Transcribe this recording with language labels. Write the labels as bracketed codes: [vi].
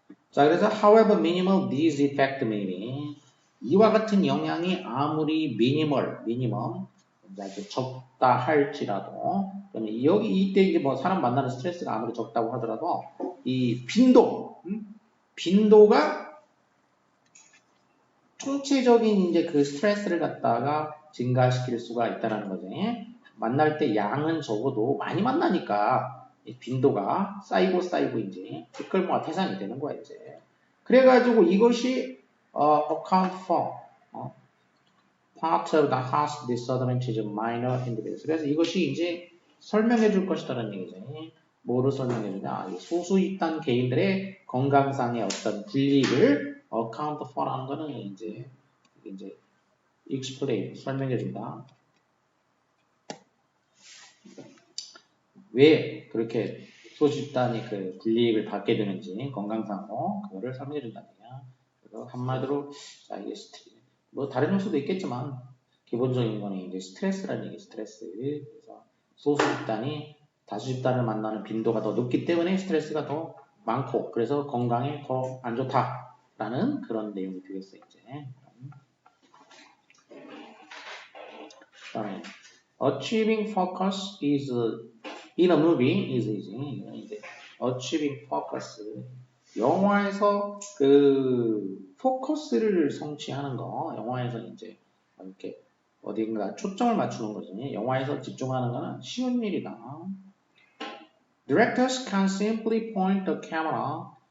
[ko] 자, 그래서 however minimal these effect may be 이와 같은 영향이 아무리 미니멈 적다 할지라도 이때 이제 뭐 사람 만나는 스트레스가 아무리 적다고 하더라도 이 빈도가 총체적인 이제 그 스트레스를 갖다가 증가시킬 수가 있다는 거지. 만날 때 양은 적어도 많이 만나니까 빈도가 쌓이고 이제 뒷걸모가 태산이 되는 거야 이제. [en] 그래가지고 이것이 account for part of the harsh disadvantage of minor individuals. [ko] 그래서 이것이 이제 설명해 줄 것이다라는 얘기지. 뭐를 설명해 주냐? 소수 집단 개인들의 건강상의 어떤 불이익을 account for라는 거는 이제 explain 설명해 준다. 왜 그렇게 소수 집단이 그 불이익을 받게 되는지 건강상으로 그거를 설명해 준다는 얘기야. 그래서 한마디로 자 이게 뭐 다른 요소도 있겠지만 기본적인 거는 이제 스트레스라는 얘기, 스트레스. 그래서 소수 집단이 다수 집단을 만나는 빈도가 더 높기 때문에 스트레스가 더 많고 그래서 건강에 더 안 좋다라는 그런 내용이 되겠어요 이제. [en] 그다음에 achieving focus is in a movie is easy. [ko] achieving focus 영화에서 그 포커스를 성취하는 거 영화에서 이제 이렇게 어딘가 초점을 맞추는 거지. 영화에서 집중하는 거는 쉬운 일이다. [en] Directors can simply point the camera.